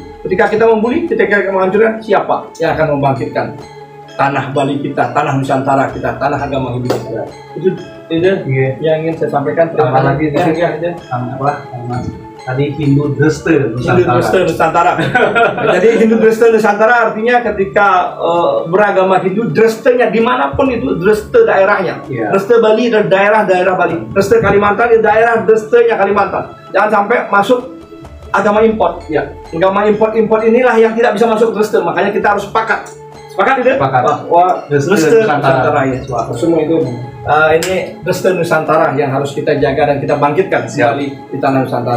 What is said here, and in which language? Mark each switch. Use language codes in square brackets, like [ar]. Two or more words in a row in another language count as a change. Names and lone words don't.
[id] Ketika kita membuli, ketika kita menghancurkan, siapa yang akan membangkitkan tanah Bali kita, tanah Nusantara kita, tanah agama Hindu kita? Itu yang ingin saya sampaikan. Tambah lagi tadi Hindu Dresta Nusantara. Jadi Hindu Dresta Nusantara artinya ketika beragama Hindu, Drestanya dimanapun itu Dresta daerahnya. Dresta Bali dan daerah-daerah Bali. Dresta Kalimantan di daerah Drestanya Kalimantan. Jangan sampai masuk agama import. Agama import inilah yang tidak bisa masuk Dresta. Makanya kita harus sepakat tidak? Bahwa Dresta Nusantara ya. Semua itu ini Dresta Nusantara yang harus kita jaga dan kita bangkitkan kembali di tanah Nusantara.